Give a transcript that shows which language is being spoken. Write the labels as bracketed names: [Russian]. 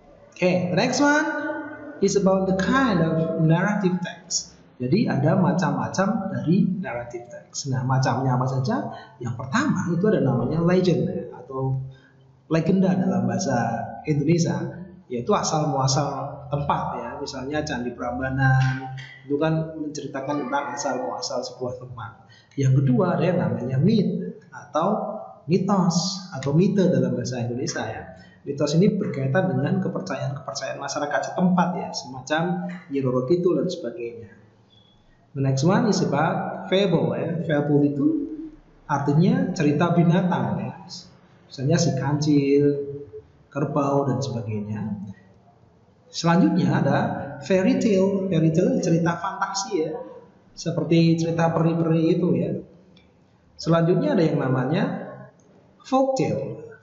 [English] Okay, the next one is about the kind of narrative text. [Indonesian] Jadi ada macam-macam dari narrative text. Nah, macamnya apa saja? Yang pertama itu ada namanya legend atau legenda dalam bahasa Indonesia, yaitu asal muasal tempat ya. Misalnya Candi Prambanan itu kan menceritakan tentang asal muasal sebuah tempat. Yang kedua ada yang namanya myth atau mitos atau mite dalam bahasa Indonesia ya. Mitos ini berkaitan dengan kepercayaan masyarakat setempat ya, semacam Nyi Roro Kidul dan sebagainya. [English] The next one is about fable ya. [Indonesian] Fable itu artinya cerita binatang ya. Misalnya si kancil, kerbau dan sebagainya. Selanjutnya ada fairy tale. Fairy tale cerita fantasi ya. Seperti cerita peri-peri itu ya. Selanjutnya ada yang namanya folk tale.